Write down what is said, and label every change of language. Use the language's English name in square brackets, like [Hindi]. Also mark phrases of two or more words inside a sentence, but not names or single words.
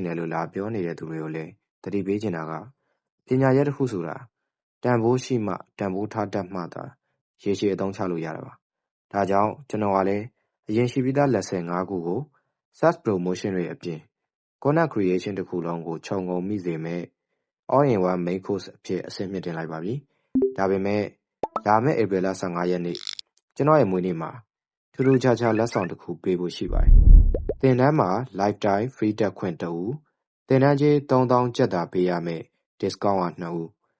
[Burmese] တယ်လို့လာပြောနေတဲ့သူတွေကိုလည်းသတိပေးချင်တာကပညာရပ်တစ်ခုဆိုတာတန်ဖိုးရှိမှတန်ဖိုးထားတတ်မှသာရေ ရှည်အသုံးချလို့ရတာပါဒါကြောင့်ကျွန်တော်ကလည်းအရင်ရှိပြီးသား lesson 5ခုကို [English] SaaS promotion [Burmese] တွေအပြင် [English] content creation [Burmese] တစ်ခုလုံးကိုခြုံငုံမိစေမဲ့ [English] all in one main course [Burmese] အဖြစ်အဆင့်မြင့်တင်လိုက်ပါပြီဒါပေမဲ့လာမယ့် April 15 ရက်နေ့ကျွန်တော်ရဲ့မွေးနေ့မှာထူးထူးခြားခြားလက်ဆောင်တစ်ခုပေးဖို့ရှိပါတယ်သင်တန်းမှာ [English] lifetime free [Burmese] တက်ခွင့်2ဦးသင်တန်းကြေး 3000 ကျပ်သာပေးရမယ် discount က2ဦး